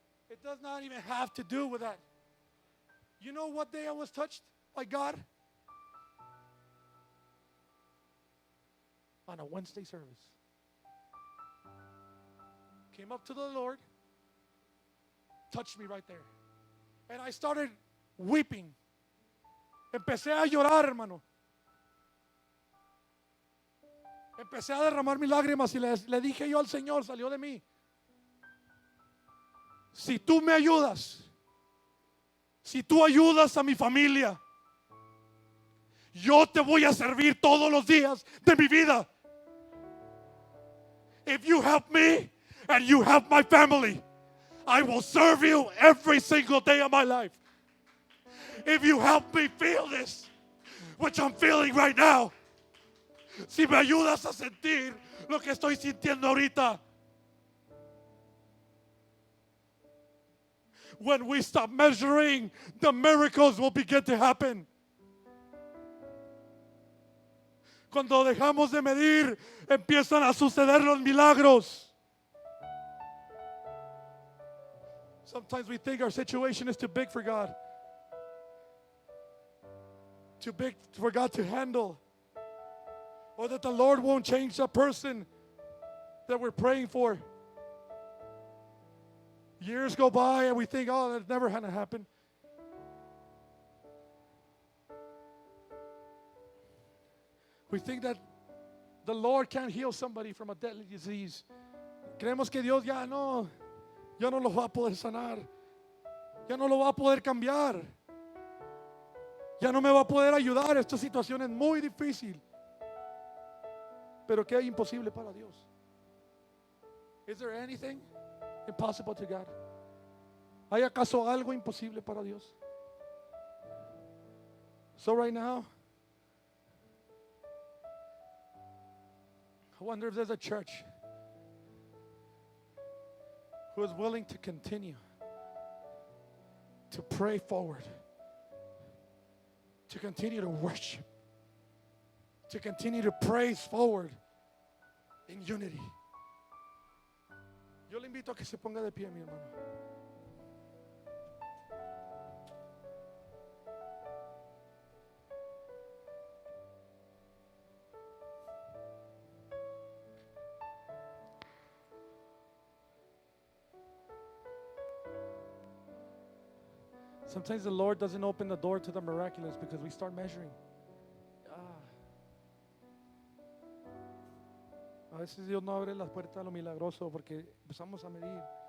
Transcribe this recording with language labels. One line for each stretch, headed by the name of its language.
English: It does not even have to do with that. You know what day I was touched by God? On a Wednesday service. Came up to the Lord, touched me right there. And I started weeping.
Spanish: Empecé a llorar, hermano. Empecé a derramar mis lágrimas y le dije yo al Señor, salió de mí. Si tú me ayudas, si tú ayudas a mi familia, yo te voy a servir todos los días de mi vida.
English: If you help me and you help my family, I will serve you every single day of my life. If you help me feel this, which I'm feeling right now,
Spanish: si me ayudas a sentir lo que estoy sintiendo ahorita.
English: When we stop measuring, the miracles will begin to happen.
Spanish: Cuando dejamos de medir, empiezan a suceder los milagros.
English: Sometimes we think our situation is too big for God. Too big for God to handle. Or that the Lord won't change the person that we're praying for. Years go by and we think, oh, that's never gonna happen. We think that the Lord can't heal somebody from a deadly disease.
Spanish: Creemos que Dios ya no lo va a poder sanar. Ya no lo va a poder cambiar. Ya no me va a poder ayudar. Esta situación es muy difícil. Pero ¿qué hay imposible para Dios?
English: Is there anything impossible to God?
Spanish: ¿Hay acaso algo imposible para Dios?
English: So right now, I wonder if there's a church who is willing to continue to pray forward, to continue to worship, to continue to praise forward in unity.
Spanish: Yo le invito a que se ponga de pie, mi hermano.
English: Sometimes the Lord doesn't open the door to the miraculous because we start measuring.
Spanish: A veces Dios no abre las puertas a lo milagroso porque empezamos a medir.